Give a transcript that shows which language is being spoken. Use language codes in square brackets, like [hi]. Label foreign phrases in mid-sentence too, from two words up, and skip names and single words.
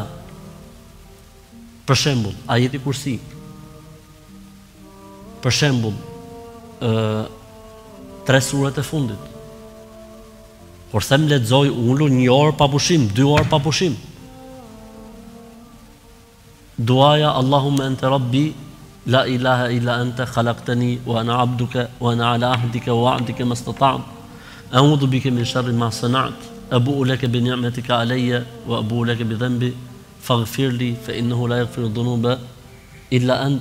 [sq] Për shembull, Ajeti Kursi. Për shembull, 3 surat e fundit. Kur them lexoj, unë 1 orë pa pushim, 2 orë pa pushim. [ar] duaja اللهم أنت ربي لا إله إلا أنت خلقتني وأنا عبدك وأنا على عهدك ووعدك ما استطعت أعوذ بك من شر ما صنعت أبوء لك بنعمتك علي وأبوء لك بذنبي فاغفر لي فإنه لا يغفر الذنوب إلا أنت.